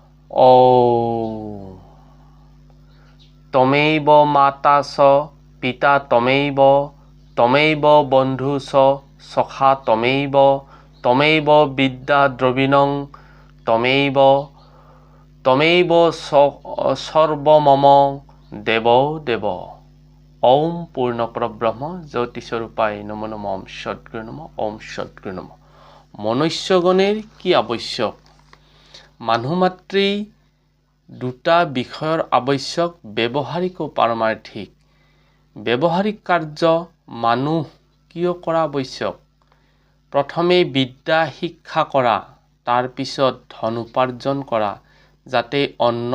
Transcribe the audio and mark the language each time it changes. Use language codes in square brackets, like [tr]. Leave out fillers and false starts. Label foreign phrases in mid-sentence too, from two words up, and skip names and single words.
[sa] ॐ तमेव माता च पिता तमेव तमेव बन्धु च सखा तमेव तमेव विद्या द्रविणं तमेव तमेव सर्वमम देव देव। ओम पूर्ण परब्रह्म ज्योतिस्वरूपाय नमो नमः। ओम सद्गुरु नमः। ओम सद्गुरु नमः। [as] মনুষ্যগণের কি আবশ্যক? মানুহ মাত্ৰেই দুটা বিষয়ৰ আবশ্যক, ব্যৱহাৰিক ও পাৰমাৰ্থিক। ব্যৱহাৰিক কাৰ্য মানুহ কিয় কৰা আবশ্যক? প্ৰথমে বিদ্যা শিক্ষা কৰা, তাৰ পিছত ধন উপাৰ্জন কৰা, যাতে অন্ন